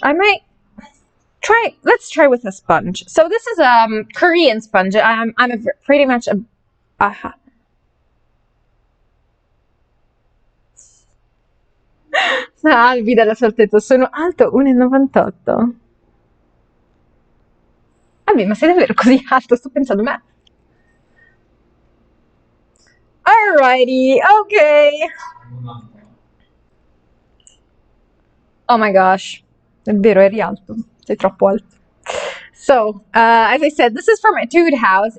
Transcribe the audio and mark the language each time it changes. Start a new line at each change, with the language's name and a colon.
English: I might try, let's try with a sponge. So this is a Korean sponge. I'm pretty much a
Italian: Albi dalla sortezza, sono alto 1,98. Albi, ma sei davvero così alto? Sto pensando, ma...
English: Alrighty, okay.
Italian: Oh my gosh, è vero, eri alto. Sei troppo alto.
English: So, as I said, this is from Etude House.